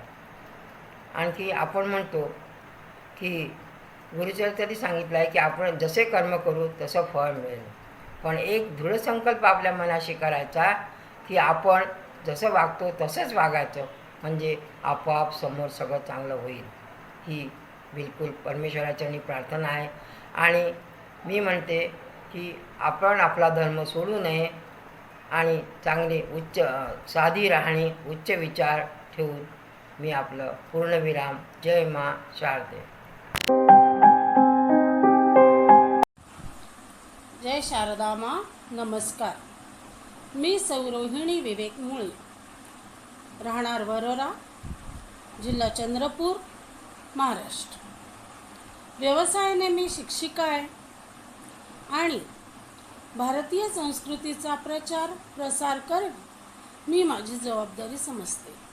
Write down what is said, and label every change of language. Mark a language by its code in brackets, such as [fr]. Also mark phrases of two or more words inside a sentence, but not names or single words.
[mr] आणखी आपण म्हणतो की गुरुचरित्रात सांगितलं आहे की आपण जसे कर्म करू तसं फळ मिळेल, पण एक दृढ संकल्प आपल्या मनाशी करायचा की आपण जसं वागतो तसंच वागायचं, म्हणजे आपोआप समोर सगळं चांगलं होईल। ही बिलकुल परमेश्वराच्यानी प्रार्थना आहे आणि मी म्हणते की आपण आपला धर्म सोडू नये आणि चांगले साधी राहणी, उच्च विचार ठेवून मी आपलं पूर्णविराम। जय माँ शारदे। जय शारदा माँ, नमस्कार। मी सौरोहिणी विवेक मुळे, राहणार वरोरा, जिल्हा चंद्रपूर, महाराष्ट्र। व्यवसायाने मी शिक्षिका आहे आणि भारतीय संस्कृतीचा प्रचार प्रसार करणे मी माझी जबाबदारी समजते।